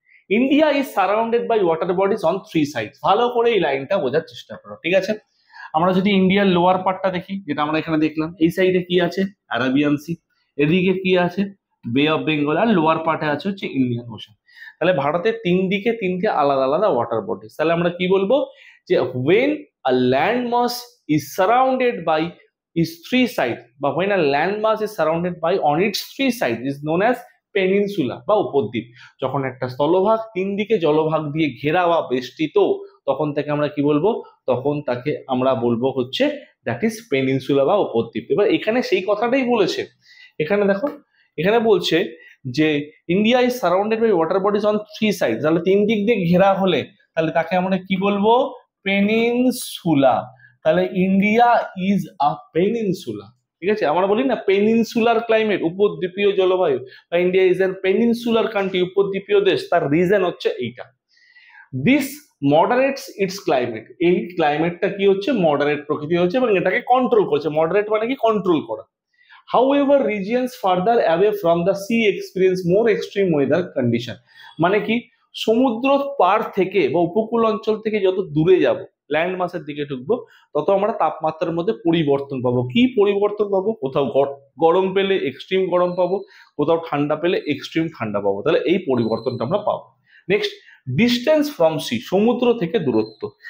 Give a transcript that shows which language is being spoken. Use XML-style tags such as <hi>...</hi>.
<en>India is surrounded by water bodies on 3 sides.</en> <bn>ভালো করে এই লাইনটা বোঝার চেষ্টা করো, ঠিক আছে? আমরা যদি ইন্ডিয়ার লোয়ার পার্টটা দেখি, যেটা আমরা এখানে দেখলাম, এই সাইডে কি আছে? Arabian C. এদিকে কি আছে? বে অফ বেঙ্গল। আর লোয়ার পার্টে আছে হচ্ছে ইন্ডিয়ান ওশান। তাহলে ভারতের তিন দিকে তিনটে আলাদা আলাদা ওয়াটার বডিজ। তাহলে আমরা কি বলবো?</bn> <en>যে when a landmass is surrounded by its 3 sides, বা when a landmass is surrounded by on its 3 sides is known as peninsula বা উপদ্বীপ।</en> <bn>যখন একটা স্থলভাগ তিন দিকে জলভাগ দিয়ে ঘেরা বা বেষ্টিত, তখন তাকে আমরা কি বলবো? তখন তাকে আমরা বলবো হচ্ছে</bn> <en>that is peninsula</en> <bn>বা উপদ্বীপ। এবার এখানে সেই কথাটাই বলেছে। এখানে দেখো, এখানে বলছে যে</bn> <en>India is surrounded by water bodies on 3 side.</en> <bn>তাহলে তিন দিক দিয়ে ঘেরা হলে তাহলে তাকে আমরা কি বলবো?</bn> <en>Peninsula. তাহলে India is a peninsula.</en> <bn>ঠিক আছে? আমরা বলি না পেনিনসুলার ক্লাইমেট, উপদ্বীপীয় জলবায়ু, বা</bn> <en>India is an peninsular country,</en> <bn>উপদ্বীপীয় দেশ। তার রিজন হচ্ছে এইটা।</bn> <en>This moderates its climate.</en> <bn>এই ক্লাইমেটটা কি হচ্ছে? মডারেট প্রকৃতি হচ্ছে এবং এটাকে কন্ট্রোল করছে। মডারেট মানে কি? কন্ট্রোল করা।</bn> <en>However, regions further away from the sea experience more extreme weather condition.</en> <bn>মানে কি? সমুদ্র পার থেকে বা উপকূল অঞ্চল থেকে যত দূরে যাব, ল্যান্ড মাসের দিকে ঢুকবো, তত আমরা তাপমাত্রার মধ্যে পরিবর্তন পাবো। কি পরিবর্তন পাবো? কোথাও গরম পেলে এক্সট্রিম গরম পাবো, কোথাও ঠান্ডা পেলে এক্সট্রিম ঠান্ডা পাবো। তাহলে এই পরিবর্তনটা আমরা পাবো। নেক্সট,</bn> <en>distance from sea,</en> <bn>সমুদ্র থেকে দূরত্ব।</bn>